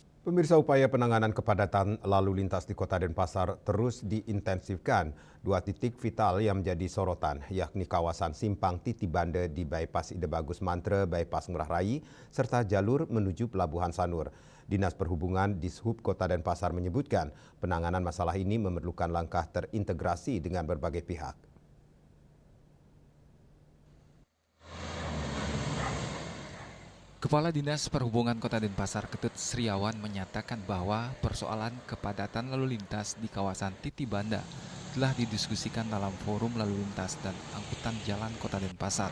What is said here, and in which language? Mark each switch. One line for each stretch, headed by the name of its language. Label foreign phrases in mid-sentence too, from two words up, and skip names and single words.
Indonesian: Pemirsa, upaya penanganan kepadatan lalu lintas di Kota Denpasar terus diintensifkan. Dua titik vital yang menjadi sorotan, yakni kawasan Simpang Titibande di Bypass Ide Bagus Mantre, Bypass Ngurah Rai, serta jalur menuju Pelabuhan Sanur. Dinas Perhubungan Dishub Kota Denpasar menyebutkan penanganan masalah ini memerlukan langkah terintegrasi dengan berbagai pihak. Kepala Dinas Perhubungan Kota Denpasar Ketut Sriawan menyatakan bahwa persoalan kepadatan lalu lintas di kawasan Titibanda telah didiskusikan dalam forum lalu lintas dan angkutan jalan Kota Denpasar.